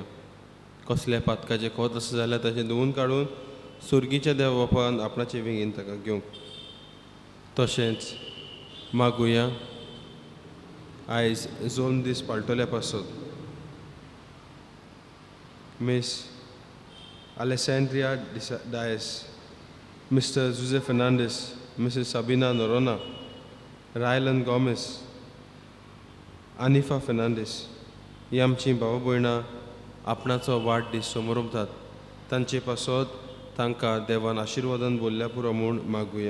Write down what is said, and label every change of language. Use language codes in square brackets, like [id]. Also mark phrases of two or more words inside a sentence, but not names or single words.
[kok] कसल्या पातकाचे खोत आसा जाल्यार ताचें धुवून काडून सुर्गीच्या देवा बापान आपणाचे वेगीन ताका घेवंक. तशेंच मागुया आयज जोन दीस पाळटल्या पासत मिस Alessandria Dias, Mr. Jose Fernandez, Mrs. Sabina Norona, Rylan Gomez, Anifa Fernandez ही आमची भाव भयणां आपणाचो वाडदीस समोरतात. तांचे पासत तांकां देवान आशिर्वादान बोल्ल्या पुरो म्हूण मागुया.